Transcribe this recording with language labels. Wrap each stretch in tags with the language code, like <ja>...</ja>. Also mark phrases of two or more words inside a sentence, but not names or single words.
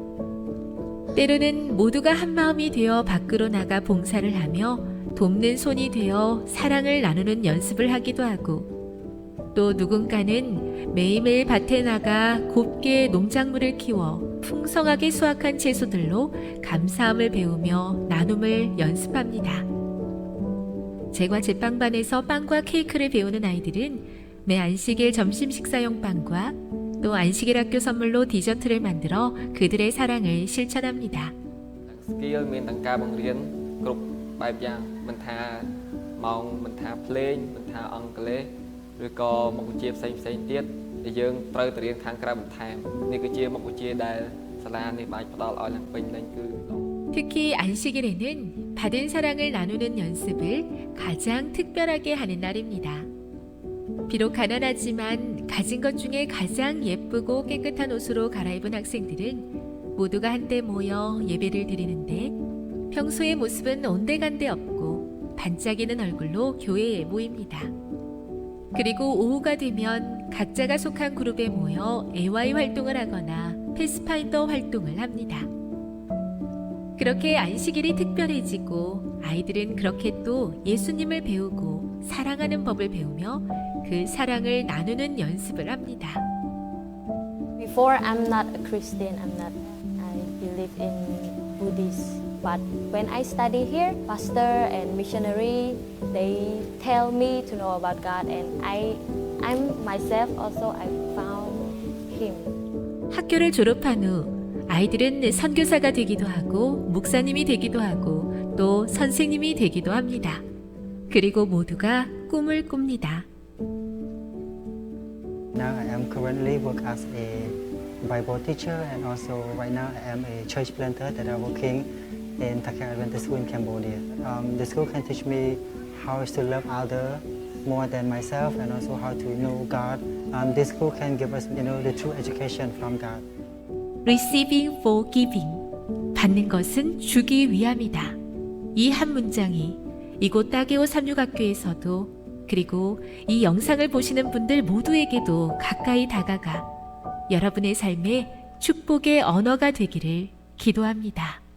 <ko>때로는 모두가 한마음이 되어 밖으로 나가 봉사를 하며 돕는 손이 되어 사랑을 나누는 연습을 하기도 하고 또 누군가는 매일매일 밭에 나가 곱게 농작물을 키워 풍성하게 수확한 채소들로 감사함을 배우며 나눔을 연습합니다. 제과 제빵반에서 빵과 케이크를 배우는 아이들은 매 안식일 점심 식사용 빵과 또 안식일 학교 선물로 디저트를 만들어 그들의 사랑을 실천합니다.</ko> <km>skill មានទាំងការបង្រៀនគ្រប់បែបយ៉ាងមិនថាម៉ោងមិនថាភ្លេងមិនថាអង់គ្លេសឬក៏មុខវិជ្ជាផ្សេងៗទៀតដែលយើងត្រូវទៅរៀនខាងក្រៅបន្ថែមនេះគឺជាមុខវិជ្ជាដែលសាលានេះបានផ្ដល់ឲ្យឡើងពេញលេញគឺ</km> <ko>특히 안식일에는 받은 사랑을 나누는 연습을 가장 특별하게 하는 날입니다. 비록 가난하지만 가진 것 중에 가장 예쁘고 깨끗한 옷으로 갈아입은 학생들은 모두가 한데 모여 예배를 드리는데 평소의 모습은 온데간데 없고 반짝이는 얼굴로 교회에 모입니다. 그리고 오후가 되면 각자가 속한 그룹에 모여 AY 활동을 하거나 패스파인더 활동을 합니다. 그렇게 안식일이 특별해지고 아이들은 그렇게 또 예수님을 배우고 사랑하는 법을 배우며 그 사랑을 나누는 연습을 합니다.</ko> <en>Before I'm not a Christian, I believe in Buddhist. But when I study here, pastor and missionary, they tell me to know about God, and I'm myself also I found Him.</en> <ko>학교를 졸업한 후 아이들은 선교사가 되기도 하고 목사님이 되기도 하고 또 선생님이 되기도 합니다. 그리고 모두가 꿈을 꿉니다.</ko> <en>Now I am currently work as a Bible teacher, and also right now I am a church planter that are working in Takha Adventist School in Cambodia. The school can teach me how to love others more than myself, and also how to know God. This school can give us, the true education from God. Receiving for giving.</en> <ko>받는 것은 주기 위함이다. 이 한 문장이 이곳 따게오 삼육학교에서도 그리고 이 영상을 보시는 분들 모두에게도 가까이 다가가 여러분의 삶에 축복의 언어가 되기를 기도합니다.</ko>